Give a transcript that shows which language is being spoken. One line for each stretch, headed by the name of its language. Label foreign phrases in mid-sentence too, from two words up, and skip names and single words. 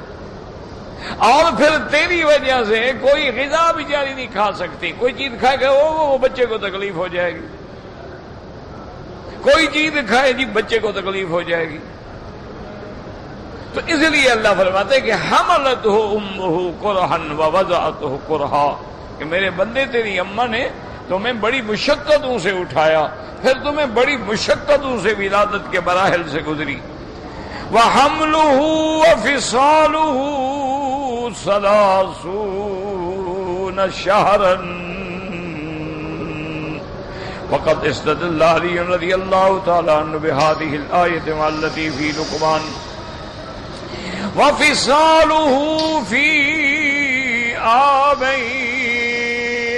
Urdu: اور پھر تیری وجہ سے کوئی غذا بیچاری نہیں کھا سکتی. کوئی چیز کھائے گا وہ بچے کو تکلیف ہو جائے گی، کوئی چیز کھائے جی بچے کو تکلیف ہو جائے گی. تو اس لیے اللہ فرماتے کہ
Arabic: حملتہ امہ کرہا ووضعتہ کرہا،
Urdu: کہ میرے بندے تیری اماں نے تمہیں بڑی مشقتوں سے اٹھایا، پھر تمہیں بڑی مشقتوں سے ولادت کے مراحل سے گزری.
Arabic: وَحَمْلُهُ وَفِصَالُهُ 30 شهرا. وقد استدل علي رضي الله تعالى عنه بهذه الآية التي في لقمان وفصاله في عامين.